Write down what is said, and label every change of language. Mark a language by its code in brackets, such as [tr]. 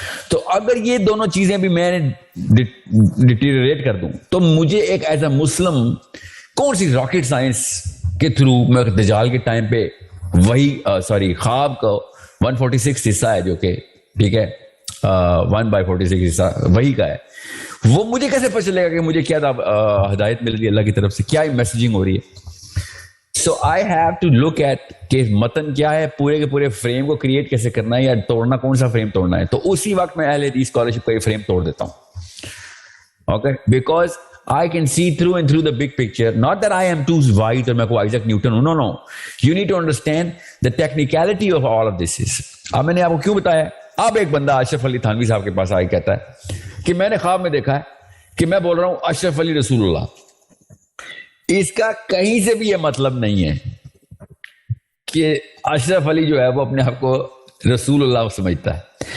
[ur] تو اگر یہ دونوں چیزیں بھی میں نے ڈیٹیریٹ کر دوں تو مجھے ایک ایز اے مسلم کون سی راکٹ سائنس کے تھرو میں دجال کے ٹائم پہ وہی خواب کا 146 حصہ ہے جو کہ ٹھیک ہے 1/46 حصہ وہی کا ہے, وہ مجھے کیسے پتہ چلے گا کہ مجھے کیا ہدایت مل رہی ہے اللہ کی طرف سے, کیا میسیجنگ ہو رہی ہے. [en] so I have to look at [ur] کہ متن کیا ہے, پورے کے پورے فریم کو کریٹ کیسے کرنا ہے یا توڑنا, کون سا فریم توڑنا ہے. تو اسی وقت میں اہل حدیث اسکالرشپ کا یہ فریم توڑ دیتا ہوں. Okay, because [en] I can see through and through the big picture. Not that I am too wise or [ur] میں کو [en] Isaac Newton. No. You need to understand the technicality of all of this is. [ur] اب میں نے آپ کو کیوں بتایا. اب ایک بندہ اشرف علی تھانوی صاحب کے پاس آ کے کہتا ہے کہ میں نے خواب میں دیکھا ہے کہ میں بول رہا ہوں اشرف علی رسول اللہ. اس کا کہیں سے بھی یہ مطلب نہیں ہے کہ اشرف علی جو ہے وہ اپنے آپ کو رسول اللہ سمجھتا ہے.